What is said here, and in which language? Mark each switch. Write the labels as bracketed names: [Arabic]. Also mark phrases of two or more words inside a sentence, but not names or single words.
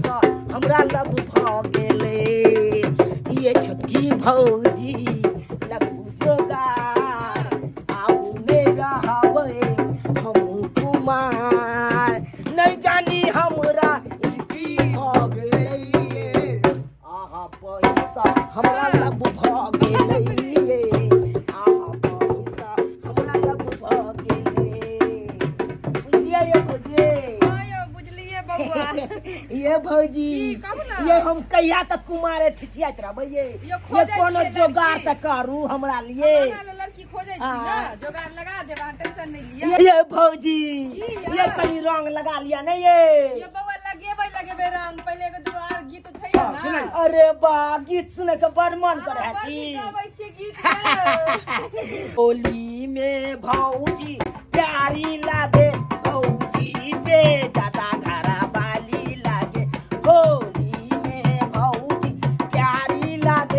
[Maithili] सा हमरा लब भ गेलै ये छटकी भौजी लगबू जोगार आबू ने रहबै हमहू कुमार नहीं जानी हमरा की भ गेलै आहा बहिन सा हमरा लब भ गेलै आहा बहिन सा हमरा लब भ गेलै बुझलिए ये भौजी बुझलिए बौआ ये भौजी कहू ना। ये हम कहिया तक कुमारे छिछियात रहबै ये कोनो जोगाड़ त करू हमरा लिए लड़की खोजै छी ना जोगाड़ लगा देब अहाँ टेंशन नहीं लिया ये भौजी ये कहीं रंग लगा लिया नहीं ये बौआ लगेबै रंग पहले के दुआर गीत उठैया ना अरे बा गीत सुने के बड़ मन करे है बड़ की नीक गाबै छियै गीत [Bhojpuri] होली में भौजी प्यारी लागे भौजी से ज्यादा घरा वाली लागे होली में भौजी प्यारी लागे